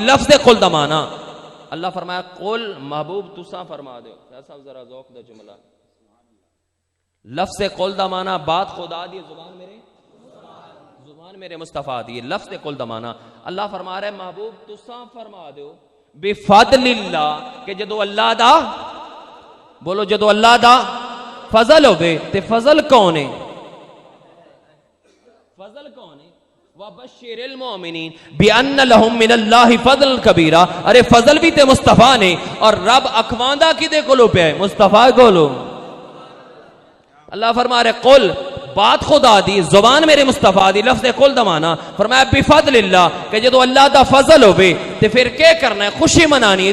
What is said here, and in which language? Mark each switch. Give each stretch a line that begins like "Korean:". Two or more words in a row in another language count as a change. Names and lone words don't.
Punjabi: لفظ قل دا مانا اللہ فرمایا قل محبوب تساں فرما دے. صاحب ذرا ذوق دا جملہ. لفظ قل دا مانا بات خدا دی زبان میرے مصطفیٰ دی. لفظ قل دا مانا اللہ فرما رہے محبوب تساں فرما دیو
Arabic: بفضل اللہ
Punjabi: کہ جدو اللہ دا, بولو جدو اللہ دا فضل ہوئے تے فضل کون ہے, فضل کون ہے.
Arabic: وَبَشِّرِ الْمُؤْمِنِينَ بِأَنَّ لَهُم مِّنَ اللَّهِ فَضْلًا كَبِيرًا.
Punjabi: ارے فضل بھی تے مصطفیٰ نے اور رب اکواندہ کدے کولو پہ ہے, مصطفیٰ کولو. اللہ فرما رہے قل بات خدا دی زبان میرے مصطفیٰ دی. لفظ قل دا مانا فرمایا
Arabic: بفضل اللہ
Punjabi: کہ جدو اللہ دا فضل ہوئے تے پھر کیا کرنا ہے, خوشی منانی ہے.